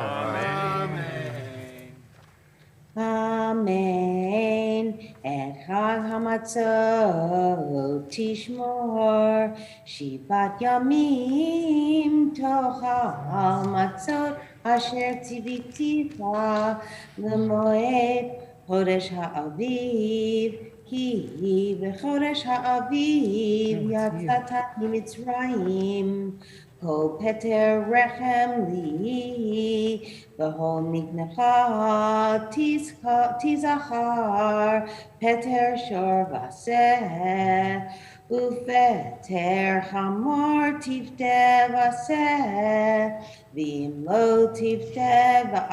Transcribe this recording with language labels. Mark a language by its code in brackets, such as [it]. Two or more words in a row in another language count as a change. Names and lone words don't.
[he] Amen. אמן. את חג המצות תשמר, שבעת ימים תאכל מצות אשר צויתך למועד חדש האביב, כי בחדש האביב יצאת ממצרים. כל פטר רחם לי, וכל מקנך תזכר, פטר שור ושה, ופטר חמור תפדה בשה, ואם לא תפדה